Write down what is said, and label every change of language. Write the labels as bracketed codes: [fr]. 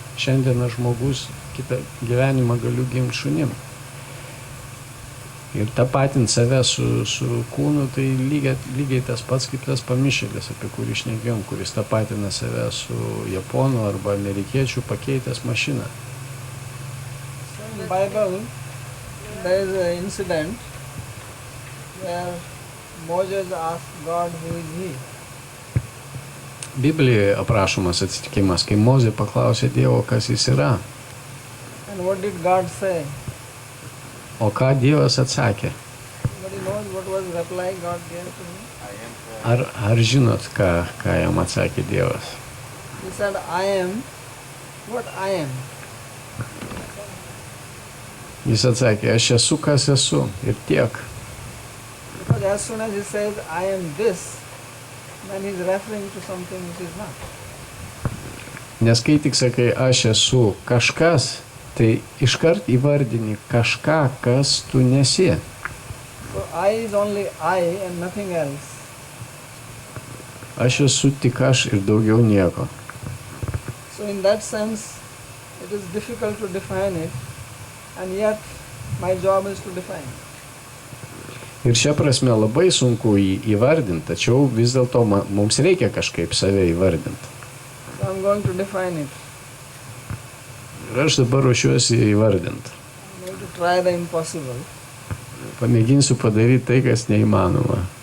[lt] Šiandien aš žmogus, kitą gyvenimą galiu gimti šunim. Ir tapatinti save su kūnu, tai lygiai tas pats kaip tas pamišėlis, apie kurį šnekėjom, kuris tapatina save su japonu arba amerikiečiu pakeitęs mašiną. [en] In the Bible, there is an incident where Moses asked God who is he. [lt] Biblijoje aprašomas atsitikimas, kai Mozė paklausė Dievo, kas jis yra. [en] And what did God say? [lt] O ką Dievas atsakė? [en] Nobody knows what was the reply God gave to him. [lt] Ar žinot, ką jam atsakė Dievas? [en] He said, I am what I am. [lt] Jis atsakė, aš esu, kas esu ir tiek. [en] Because as soon as he says, I am this, then he is referring to something which is not. [lt] Nes kai tik sakai, aš esu kažkas, tai iškart įvardini kažką, kas tu nesi. [en] So I is only I and nothing else. [lt] Aš esu tik aš ir daugiau nieko. [en] So in that sense, it is difficult to define it, and yet my job is to define it. [lt] Ir šia prasme labai sunku jį įvardinti, tačiau vis dėlto mums reikia kažkaip save įvardinti. [en] So I'm going to define it. [lt] Ir aš dabar ruošiuosi įvardinti. [en] I'm going to try the impossible. [lt] Pamėginsiu padaryti tai, kas neįmanoma.